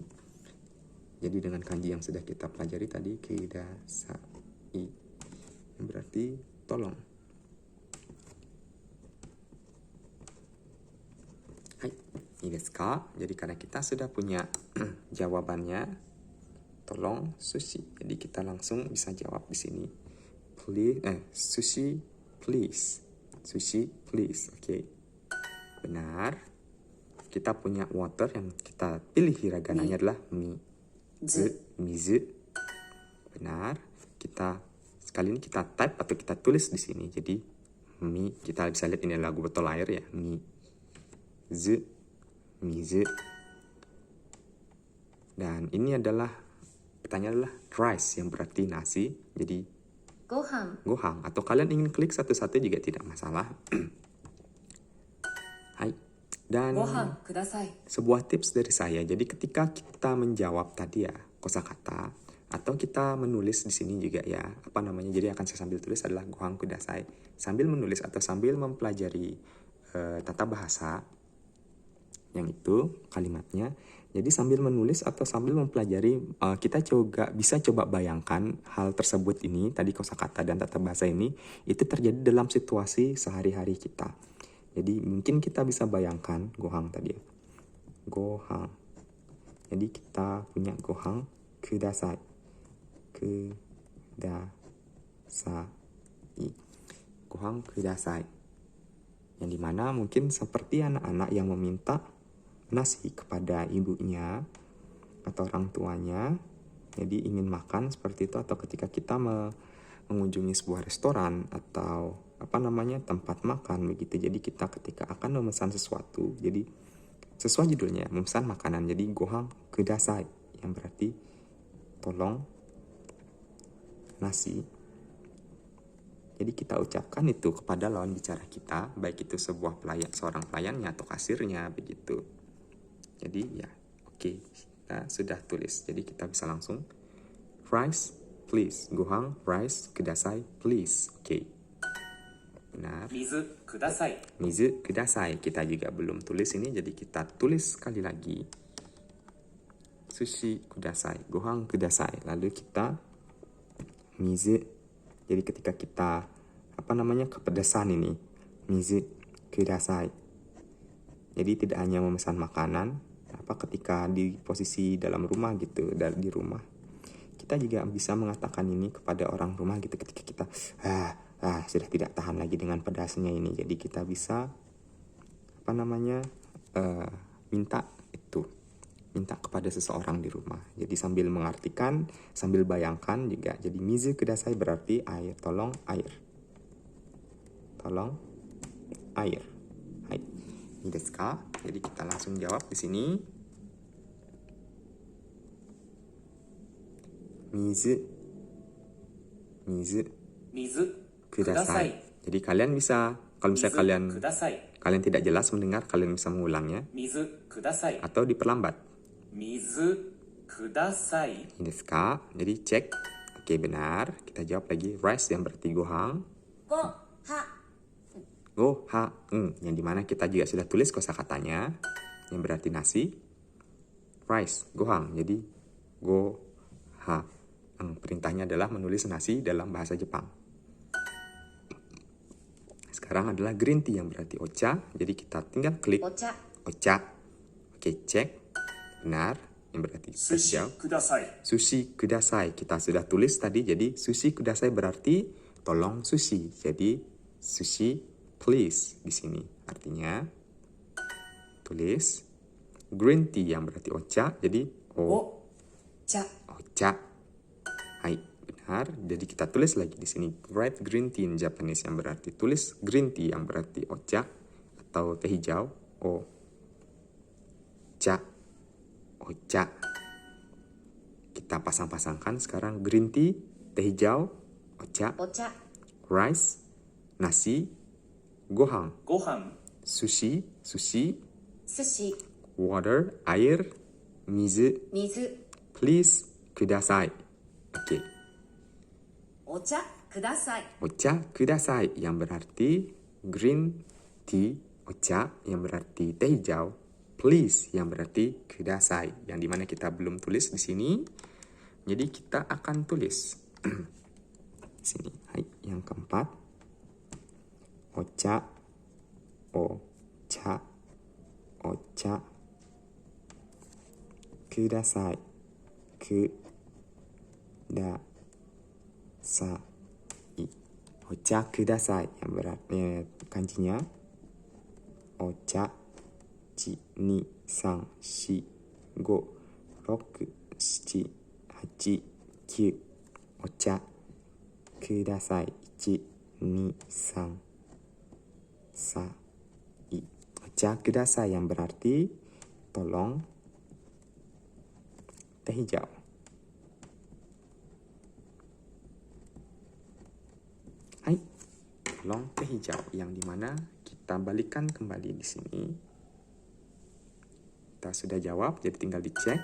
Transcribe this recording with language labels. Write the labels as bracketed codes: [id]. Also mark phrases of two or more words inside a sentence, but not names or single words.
[id] Jadi dengan kanji yang sudah kita pelajari tadi, kudasai, yang berarti tolong. [ja] Hai, ini desu ka? [id] Jadi karena kita sudah punya jawabannya, tolong sushi. Jadi kita langsung bisa jawab di sini. [en] Sushi please. Sushi please. [id] Oke. Benar. Kita punya water, yang kita pilih hiragananya adalah mizu. Benar. Sekali ini kita type atau kita tulis di sini. Jadi kita bisa lihat ini lagu botol air ya. [ja] Mizu. [id] Dan ini adalah pertanyaan adalah rice, yang berarti nasi. Jadi gohang. Atau kalian ingin klik satu-satu juga tidak masalah. Hai. Dan [ja] gohan, kudasai. [id] sebuah tips dari saya. Jadi ketika kita menjawab tadi ya kosakata, atau kita menulis di sini juga ya, jadi akan saya sambil tulis adalah [ja] gohang kudasai. [id] Sambil menulis atau sambil mempelajari tata bahasa yang itu kalimatnya. Jadi sambil menulis atau sambil mempelajari, kita juga bisa coba bayangkan hal tersebut ini, tadi kosakata dan tata bahasa ini, itu terjadi dalam situasi sehari-hari kita. Jadi mungkin kita bisa bayangkan gohang tadi ya. [ja] Gohang. [id] Jadi kita punya [ja] gohang kudasai. Kudasai. Gohang kudasai. [id] Yang dimana mungkin seperti anak-anak yang meminta nasi kepada ibunya atau orang tuanya, jadi ingin makan seperti itu. Atau ketika kita mengunjungi sebuah restoran atau tempat makan begitu, jadi kita ketika akan memesan sesuatu, jadi sesuai judulnya memesan makanan, jadi [ja] gohang kudasai, [id] yang berarti tolong nasi. Jadi kita ucapkan itu kepada lawan bicara kita, baik itu seorang pelayannya atau kasirnya begitu. Jadi ya, oke, kita sudah tulis. Jadi kita bisa langsung [en] rice please. [ja] Gohang rice kudasai please. [id] Oke. Benar. [ja] Mizu kudasai. Mizu kudasai. [id] Kita juga belum tulis ini, jadi kita tulis sekali lagi. [ja] sushi kudasai, gohan kudasai. [id] Lalu kita mizu. Jadi ketika kita kepedesan ini, [ja] mizu kudasai. [id] Jadi tidak hanya memesan makanan, ketika di posisi dalam rumah gitu, di rumah. Kita juga bisa mengatakan ini kepada orang rumah gitu ketika kita sudah tidak tahan lagi dengan pedasnya ini. Jadi kita bisa minta kepada seseorang di rumah. Jadi sambil mengartikan, sambil bayangkan juga. Jadi [ja] mizu kudasai [id] berarti air, tolong air. Tolong air. Hai. [ja] Ini desu ka? [id] Jadi kita langsung jawab di sini. [ja] Mizu kudasai. [id] Jadi kalian bisa, kalau misalnya kalian tidak jelas mendengar, kalian bisa mengulangnya [ja] Mizu kudasai. [id] atau diperlambat. [ja] Mizu kudasai. Ini desu ka? [id] Jadi cek. Oke, benar. Kita jawab lagi. Rice yang berarti gohan. Yang dimana kita juga sudah tulis kosakatanya yang berarti nasi. Rice, gohan. Jadi goha. Perintahnya adalah menulis nasi dalam bahasa Jepang. Sekarang adalah green tea yang berarti ocha. Jadi kita tinggal klik [ja] Ocha. [id] Oke, cek. Benar. Yang berarti [ja] Sushi [id] hijau. [ja] kudasai. Sushi kudasai. [id] Kita sudah tulis tadi. Jadi [ja] sushi kudasai [id] berarti tolong sushi. Jadi [en] sushi please [id] di sini. Artinya tulis [en] green tea [id] yang berarti ocha. Jadi [ja] Cha. [id] ocha. Hai, benar. Jadi kita tulis lagi di sini [en] write green tea in Japanese [id] yang berarti tulis [en] green tea [id] yang berarti ocha atau teh hijau. [ja] Ocha. [id] Kita pasang-pasangkan sekarang [en] green tea, [id] teh hijau, ocha, rice, nasi, [ja] gohan, sushi, Sushi. [id] water, air, [ja] mizu, Mizu. please, kudasai. [id] Oke. [ja] Ocha kudasai. Ocha kudasai [id] yang berarti [en] green tea, [id] ocha yang berarti teh hijau, please yang berarti kudasai. Yang dimana kita belum tulis di sini. Jadi kita akan tulis di sini. Hai, yang keempat. [ja] Ocha kudasai. Ocha kudasai [id] yang berarti kanjinya ocha 1 2 3 4 5 6 7 8 9 [ja] ocha kudasai [id] 1 2 3 4 [ja] ocha kudasai [id] yang berarti tolong teh hijau. Hai, tolong teh hijau yang dimana kita balikkan kembali di sini. Kita sudah jawab, jadi tinggal dicek.